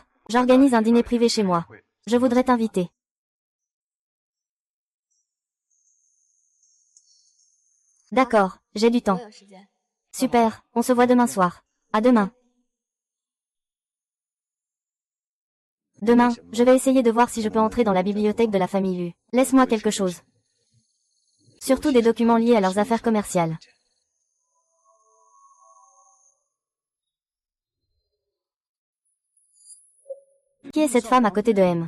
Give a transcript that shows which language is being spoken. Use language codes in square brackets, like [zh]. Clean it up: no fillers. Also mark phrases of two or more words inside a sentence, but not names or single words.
[fr] J'organise un dîner privé chez moi. Je voudrais t'inviter. D'accord, j'ai du [zh] 我 [fr] temps. [zh] 有时间。 [fr] Super, on se voit demain soir. À demain. Demain, je vais essayer de voir si je peux entrer dans la bibliothèque de la famille Lu. Laisse-moi quelque chose. Surtout des documents liés à leurs affaires commerciales. Qui est cette femme à côté de M?